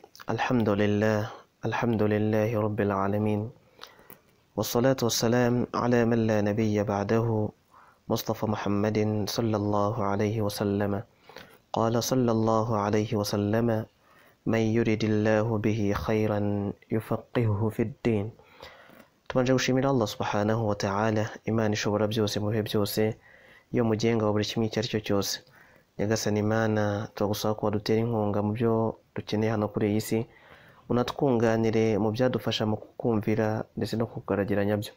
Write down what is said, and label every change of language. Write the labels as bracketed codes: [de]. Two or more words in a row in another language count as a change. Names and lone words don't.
[ar] الحمد لله رب العالمين، والصلاة والسلام على من لا نبي بعده، مصطفى محمد صلى الله عليه وسلم. قال صلى الله عليه وسلم: من يرد الله به خيرا يفقهه في الدين. [rw] tubanje gushimira [ar] الله سبحانه وتعالى, [rw] Imana ishobora byose mu bihe byose, yo mugenga wa buri kimwe icyo ari cyo cyose. Nyagasani Imana, turagusaba ko wadutera inkunga mu byo dukeneye hano kuri iyi si, unatwunganire mu byadufasha mu kukumvira ndetse no kukugaragira nyabyo.